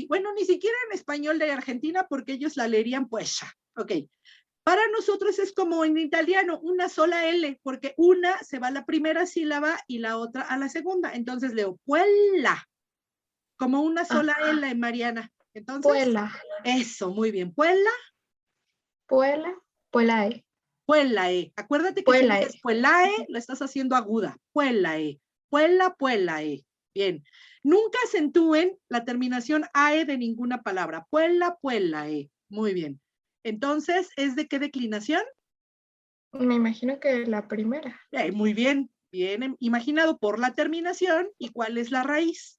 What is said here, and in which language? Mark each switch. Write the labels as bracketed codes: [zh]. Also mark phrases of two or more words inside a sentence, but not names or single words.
[es] Bueno, ni siquiera en español de Argentina, porque ellos la leerían pues ya. Ok. Para nosotros es como en italiano, una sola L, porque una se va a la primera sílaba y la otra a la segunda. Entonces leo puella, como una sola L, Mariana. Entonces, Puela. eso, muy bien. Puella. [la] Puela. Puelae. [es] Puelae. Acuérdate que si dices puelae, lo estás haciendo aguda. [la] Puelae. Puela, puelae. [es] Bien. Nunca acentúen la terminación AE de ninguna palabra. [la] Puela, puelae. [es] Muy bien. Entonces, ¿es de qué declinación? Me imagino que la primera. Muy bien. Bien imaginado por la terminación. ¿Y cuál es la raíz?